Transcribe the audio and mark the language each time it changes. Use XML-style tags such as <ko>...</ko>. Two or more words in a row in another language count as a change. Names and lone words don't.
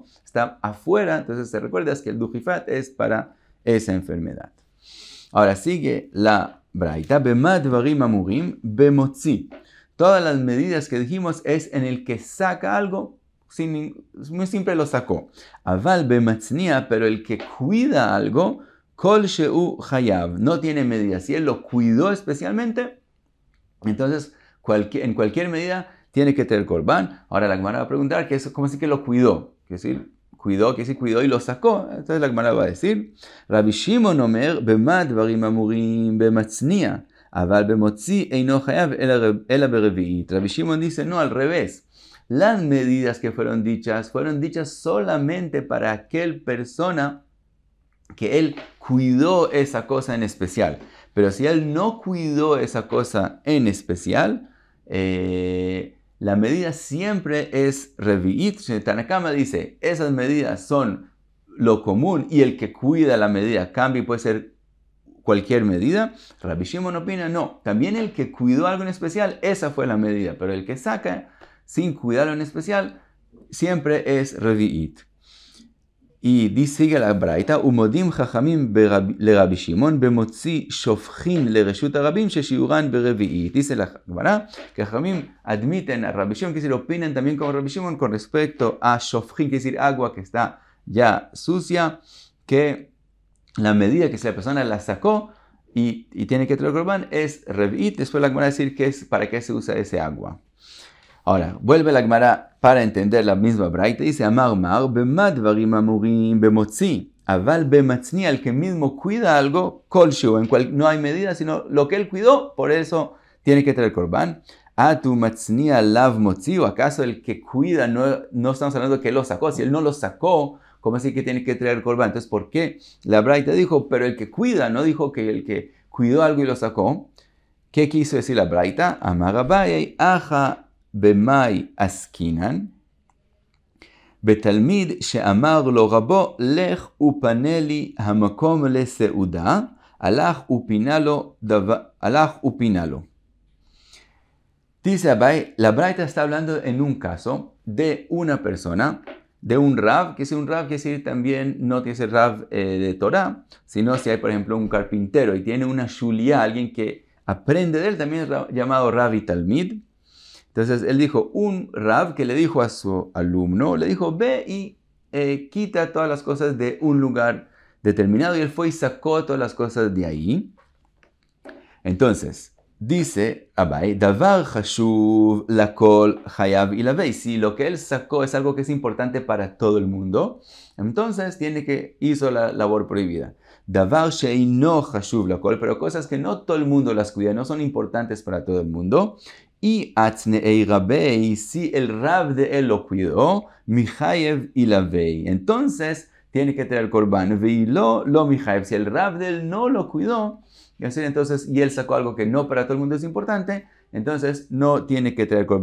<es>Está afuera, entonces te recuerdas que el dujifat es para esa enfermedad. Ahora sigue la braita,</es> <he>במה דברים אמורים במוציא.</he> <es>Todas las medidas que dijimos es en el que saca algo, muy simple lo sacó.</es> <he>אבל במצניע,</he> <es>pero el que cuida algo,</es> <he>כל שהוא חייב,</he> <es>no tiene medidas. Si él lo cuidó especialmente, entonces en cualquier medida tiene que tener korban. Ahora la Gemara va a preguntar, ¿cómo así que lo cuidó? Quiere decir, cuidó y lo sacó. Entonces la Gemara va a decir,</es> <he>רבי שמעון אומר במה דברים אמורים במצניע. אבל במוציא אינו חייב אלא ברביעית.</he> <es>Rabbi Shimon dice, no, al revés. Las medidas que fueron dichas solamente para aquel persona que él cuidó esa cosa en especial. Pero si él no cuidó esa cosa en especial, la medida siempre es revi'it. Tanakama dice, esas medidas son lo común y el que cuida la medida cambia y puede ser cualquier medida. Rabbi Shimon opina, no, también el que cuidó algo en especial, esa fue la medida, pero el que saca sin cuidarlo en especial, siempre es revi'it. Y dice, sigue la braita,</es> <he>ומודים חכמים לרבי שמעון במוציא שופכין לרשות הרבים ששיעורן ברביעית.</he> <es>Dice la Gemara que chachamim admiten a Rabbi Shimon, que decir, opinan también como Rabbi Shimon con respecto a shofchin, que decir, agua que está ya sucia, que la medida que si la persona la sacó y tiene que traer korban es revi'it. Después la Gemara decir que es para qué se usa ese agua. Ahora, vuelve la Gemara para entender la misma braita.</es> <arc>Dice, אמר מר,</arc> <he>במה דברים אמורים במוציא אבל במצניע,</he> <es>al que mismo cuida algo, kolshu, en cual no hay medida, sino lo que él cuidó, por eso tiene que traer korban.</es> <arc>אטו מצניע לאו מוציא,</arc> <es>o acaso el que cuida, no estamos hablando de que él lo sacó, si él no lo sacó, ¿cómo así que tiene que traer korban? Entonces, ¿por qué la braita dijo, pero el que cuida, no dijo que el que cuidó algo y lo sacó? ¿Qué quiso decir la braita?</es> <arc>אמר אביי הכא במאי עסקינן, בתלמיד שאמר לו רבו, לך ופנה לי המקום לסעודה, הלך ופינה לו.</arc> <es>Dice Abai, la braita está hablando en un caso de una persona, de un Rav, que si un Rav quiere decir también no tiene que ser Rav de Torah, sino si hay por ejemplo un carpintero y tiene una shulia, alguien que aprende de él, también es llamado Rav y Talmid. Entonces él dijo, un Rav que le dijo a su alumno, le dijo, ve y quita todas las cosas de un lugar determinado, y él fue y sacó todas las cosas de ahí. Entonces, dice Abai,</es> <arc>דבר חשוב לכל חייב עליו.</arc> <es>Si lo que él sacó es algo que es importante para todo el mundo, entonces hizo la labor prohibida.</es> <arc>דבר שאינו חשוב לכל,</arc> <es>pero cosas que no todo el mundo las cuida, no son importantes para todo el mundo.</es> <arc>ואצנעיה רביה,</arc> <es>si el Rab de él lo cuidó,</es> <arc>מיחייב עליה,</arc> <es>entonces tiene que traer korban.</es> <arc>ואי לא לא מיחייב,</arc> <es>si el Rab de él no lo cuidó, entonces, y él sacó algo que no para todo el mundo es importante, entonces no tiene que traer korban.</es>